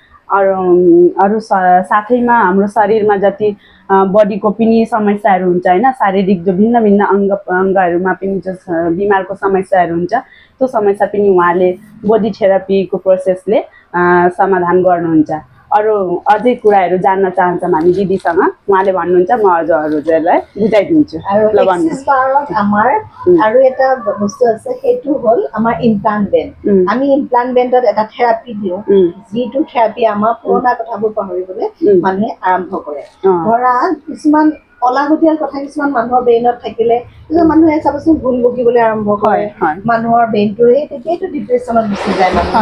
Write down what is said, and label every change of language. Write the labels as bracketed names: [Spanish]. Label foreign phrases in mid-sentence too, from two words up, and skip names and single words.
[Nepali] अरू साथैमा हाम्रो शरीरमा जति बडीको पनि समस्याहरू हुन्छ होइन, शारीरिक जो भिन्न भिन्न अङ्गहरूमा पनि जो बिमारको समस्याहरू हुन्छ, त्यो समस्या पनि उहाँले [English] body therapy process [Nepali] समाधान गर्नुहुन्छ। अझै कुराहरू जान्न चाहन्छौँ हामी दिदीसँग, उहाँले भन्नुहुन्छ, म हजुरहरूलाई बुझाइदिन्छु। [Assamese] एक्सेस बाৰত আমাৰ আৰু এটা বস্তু আছে, সেইটো হ'ল আমাৰ [English] implant band. [Assamese] আমি [English] implant band [Assamese] এটা থেৰাপি দিওঁ, যিটো থেৰাপি আমাৰ পুৰণা কথাবোৰ পাহৰিবলৈ মানুহে আৰম্ভ কৰে। ধৰা কিছুমান অলাগতিয়াল কথা কিছুমান মানুহৰ ব্ৰেইনত থাকিলে মানুহে চাবচোন ভুল বকিবলৈ আৰম্ভ কৰে, মানুহৰ ব্ৰেইনটোৱে তেতিয়াইতো ডিপ্ৰেশ্যনত গুচি যায় মানুহ।